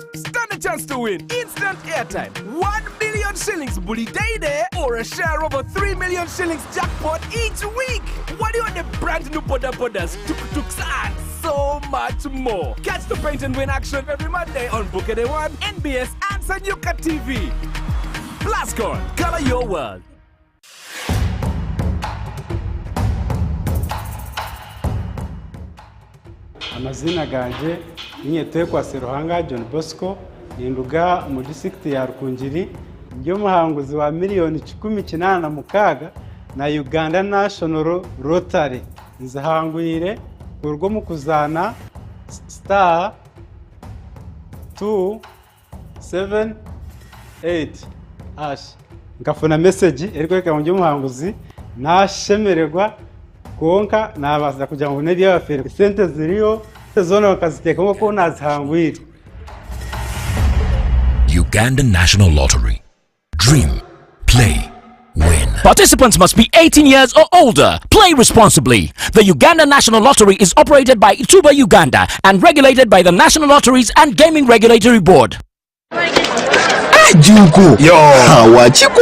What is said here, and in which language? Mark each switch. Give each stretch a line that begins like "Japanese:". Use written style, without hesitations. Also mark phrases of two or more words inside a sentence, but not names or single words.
English: Stand a chance to win instant airtime, 1 million shillings bully day there, or a share of a 3 million shillings jackpot each week. What do you want the brand new bodas, tuk-tuks, and so much more? Catch the paint and win action every Monday on Bukede One, NBS, and Sanyuka TV. Blascon, color your world.
Chiga: Amazina ganje inye tekwa Seruhanga John Bosco ninduga mu district ya Rukungiri ndio muhanguzi wa miliyoni 18 na Uganda National Lottery nzahangwire urwo mu kuzana star 278 hash ngafuna message eriko mu muhanguzi nashemererwa konka nabaza kugira ngo nedi y'abafere sente ziriyo zone bakaziteka ko nazihangwire.
English: Uganda National Lottery. Dream, play, win. Participants must be 18 years or older. Play responsibly. The Uganda National Lottery is operated by Tuba Uganda and regulated by the National Lotteries and Gaming Regulatory Board. Junko. Yo. How Chico?